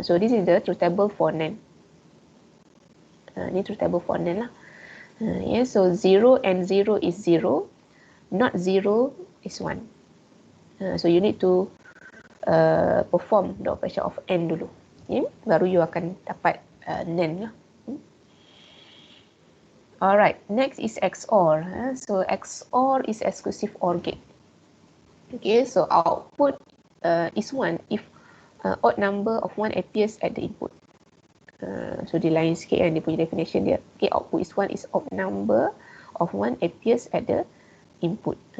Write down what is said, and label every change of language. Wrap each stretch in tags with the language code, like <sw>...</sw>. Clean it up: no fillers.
<en>So this is the truth table for NAND. Ni truth table for NAND lah. Yeah, so 0 and 0 is 0, not 0 is 1. So you need to perform the operation of AND dulu. Yeah?</en> <ms>Baru you akan dapat NAND lah.</ms> <en>Alright, next is XOR. So XOR is exclusive OR gate. Okay, so output is 1 if odd number of 1 appears at the input. So</en> <ms>dia lain sikit kan dia punya definition dia.</ms> <en>Okay, output is 1 is odd number of 1 appears at the input.</en>